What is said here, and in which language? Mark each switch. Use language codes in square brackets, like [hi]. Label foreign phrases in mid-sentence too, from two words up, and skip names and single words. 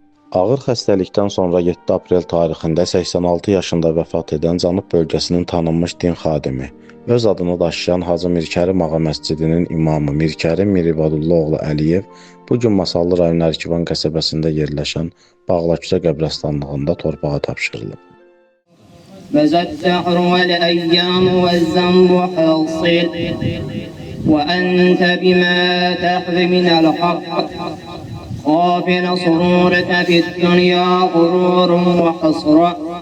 [az] Ağır xəstəlikdən sonra 7 aprel tarixində 86 yaşında vəfat edən Cənub bölgəsinin tanınmış din xadimi, öz adını daşıyan Hacı Mirkərim Ağa məscidinin imamı Mirkərim Miribadulluoğlu Əliyev bu gün Masallı rayon Ərkivan qəsəbəsində yerləşən Bağlaküçə qəbirstanlığında torpağa tapşırılıb. [ar] وَزَدَّحْرُ وَالْأَيَّامُ وَالزَّنْبُ حَاصِلٌ وَأَنْتَ بِمَا تَحْوِ مِنَ الْحَقِّ غافل سرورك في الدنيا غرور وحسرة.